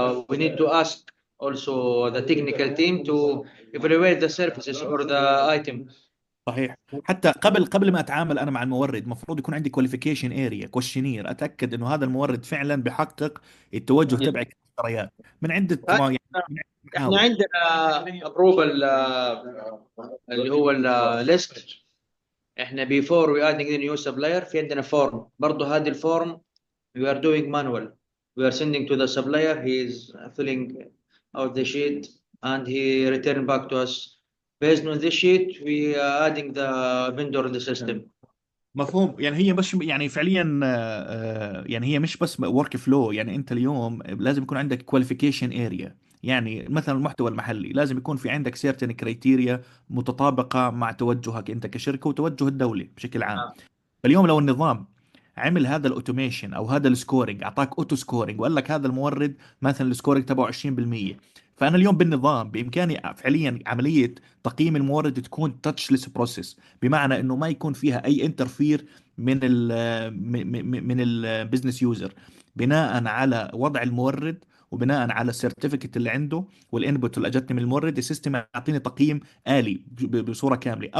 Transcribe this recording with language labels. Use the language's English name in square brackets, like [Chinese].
[English] we need to ask also the technical team to evaluate the services or the item. [Arabic] صحيح. حتى قبل ما اتعامل انا مع المورد المفروض يكون عندي كواليفيكيشن اريا كويشنير اتاكد انه هذا المورد فعلا بحقق التوجه تبعي كمشتريات من عده يعني احنا عندنا approval اللي هو الليست. احنا [English] before we adding the new supplier [Arabic] في عندنا [English] form. [Arabic] برضه هذه الفورم [English] we are doing manual. We are sending to the supplier. He is filling out the sheet and he return back to us. Based on this sheet, we are adding the vendor in the system. [Arabic] مفهوم. يعني هي مش يعني فعليا يعني هي مش بس ورك فلو. يعني انت اليوم لازم يكون عندك كواليفيكيشن اريا. يعني مثلا المحتوى المحلي لازم يكون في عندك سيرتن كريتيريا متطابقه مع توجهك انت كشركه وتوجه الدولي بشكل عام. فاليوم لو النظام عمل هذا الاوتوميشن او هذا السكورينج، اعطاك اوتو سكورينج وقال لك هذا المورد مثلا السكورينج تبعه 20%، فانا اليوم بالنظام بامكاني فعليا عمليه تقييم المورد تكون تاتشلس بروسيس، بمعنى انه ما يكون فيها اي انترفير من البزنس يوزر، بناء على وضع المورد وبناء على السيرتيفيكت اللي عنده والانبوت اللي اجتني من المورد السيستم يعطيني تقييم آلي بصوره كامله.